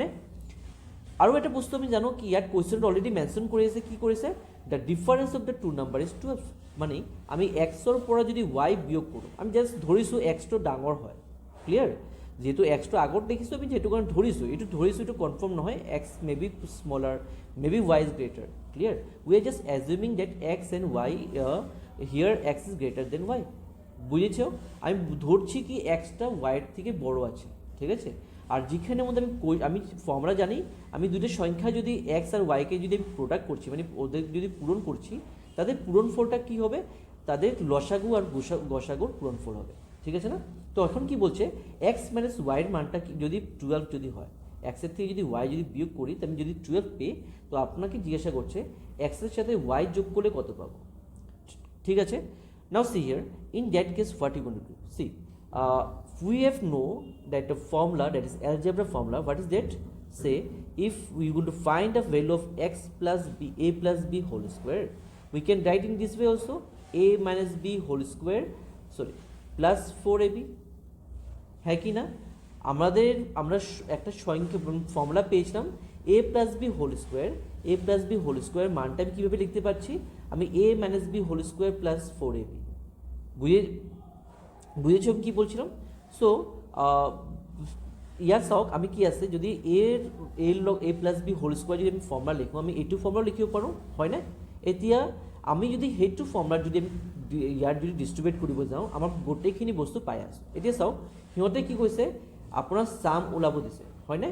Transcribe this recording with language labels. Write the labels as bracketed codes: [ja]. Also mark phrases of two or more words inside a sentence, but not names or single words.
[as] আৰু এটা বস্তু আমি জানো কি ইয়াত কোৱেশ্চনটো [en] already mention [as] কৰি আছে, কি কৰিছে? [en] the difference of the two number is 12. [as] মানে আমি এক্সৰ পৰা যদি y বিয়োগ কৰোঁ, আমি জাষ্ট ধৰিছোঁ এক্সটো ডাঙৰ হয়। ক্লিয়াৰ? যেহেতু এক্সটো আগত দেখিছোঁ আমি যেহেতু কাৰণে ধৰিছোঁ, এইটো কনফাৰ্ম নহয়, [en] x may be smaller, may be y is greater. [as] ক্লিয়াৰ? [en] we are just assuming that x and y here x is greater than y. [as] বুঝেছো? [bn] আমি ধরছি কি এক্সটা ওয়াইয়ের থেকে বড় আছে, ঠিক আছে? আর যেখানের মধ্যে আমি ফর্মুলা জানি, আমি দুটো সংখ্যা যদি এক্স আর ওয়াইকে যদি আমি প্রোডাক্ট করছি মানে ওদের যদি পূরণ করছি, তাদের পূরণফলটা কি হবে? তাদের লসাগু আর গসাগুর পূরণফল হবে, ঠিক আছে না? তো এখন কি বলছে, এক্স মাইনাস ওয়াইয়ের মানটা যদি 12 যদি হয়, এক্সের থেকে যদি ওয়াই যদি বিয়োগ করি, তো আমি যদি 12 পেয়ে, তো আপনাকে জিজ্ঞাসা করছে এক্সের সাথে ওয়াই যোগ করলে কত পাবো? ঠিক আছে? [en] Now see here, in that case what you going to do? See, we have know that the formula, that is algebra formula, what is that? Say if we going to find the value of x plus b, a plus b whole square, we can write in this way also, a minus b whole square, sorry, plus 4ab, [bn] হ্যাঁ কি না? আমরা একটা সংখ্যা ফর্মুলা পেয়েছিলাম [en] a plus b whole square [bn] মানটা আমি কীভাবে লিখতে পারছি? আমি [en] a minus b whole square plus 4ab, [bn] বুঝেছো কি বলছিলাম? [as] সো ইয়ার চাওক আমি কি আছে, যদি এর লগ [en] a plus b whole square [as] যদি আমি ফৰ্মুলা লিখোঁ, আমি এইটো ফৰ্মুলা লিখিব পাৰোঁ, হয়নে? এতিয়া আমি যদি সেইটো ফৰ্মুলা যদি আমি ইয়াত যদি ডিষ্ট্ৰিবিউট কৰিব যাওঁ, আমাৰ গোটেইখিনি বস্তু পাই আছোঁ। এতিয়া চাওক সিহঁতে কি কৈছে, আপোনাৰ চাম ওলাব দিছে, হয়নে?